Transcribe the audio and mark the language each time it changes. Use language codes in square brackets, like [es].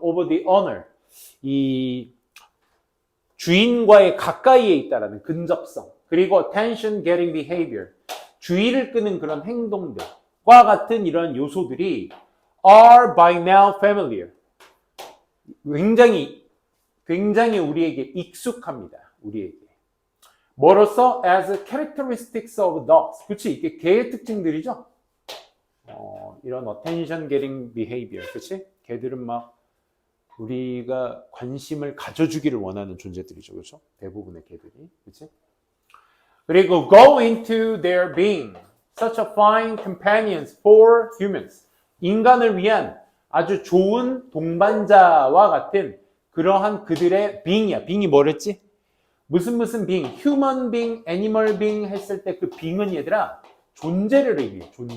[en] over the owner, [ko] 이 주인과의 가까이에 있다라는 근접성. 그리고 [en] attention getting behavior, [ko] 주의를 끄는 그런 행동들. 과 같은 이런 요소들이 [en] are by now familiar. [ko] 굉장히 우리에게 익숙합니다. 우리에게. 뭐로써 [en] as characteristics of dogs. [ko] 그치? 이게 개의 특징들이죠. 이런 [en] attention getting behavior. [ko] 그치? 개들은 막 우리가 관심을 가져주기를 원하는 존재들이죠. 그렇죠? 대부분의 개들이. 그치? [en] 그리고 go into their being. Such a fine companions for humans. [ko] 인간을 위한 아주 좋은 동반자와 같은 그러한 그들의 being이야. being이 뭐랬지? 무슨 being, human being, animal being 했을 때 그 being은 얘들아 존재를 의미해.